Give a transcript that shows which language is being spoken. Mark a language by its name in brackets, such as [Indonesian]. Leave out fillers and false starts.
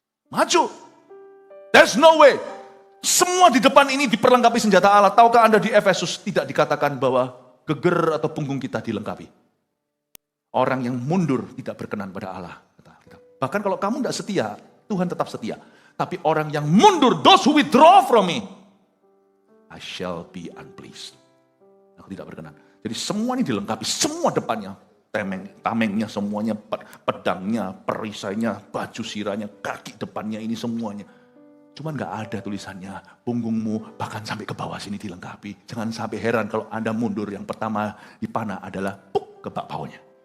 [Indonesian] Maju. [English] There's no way. [Indonesian] Semua di depan ini diperlengkapi senjata Allah. Tahukah Anda di Efesus tidak dikatakan bahwa geger atau punggung kita dilengkapi. Orang yang mundur tidak berkenan pada Allah. Bahkan kalau kamu tidak setia, Tuhan tetap setia. Tapi orang yang mundur, [English] those who withdraw from me, I shall be unpleased. [Indonesian] Aku tidak berkenan. Jadi semua ini dilengkapi, semua depannya. Tamengnya semuanya, pedangnya, perisainya, baju sirahnya, kaki depannya ini semuanya. Cuman gak ada tulisannya, punggungmu bahkan sampai ke bawah sini dilengkapi. Jangan sampai heran kalau Anda mundur, yang pertama dipanah adalah puk ke bawahnya.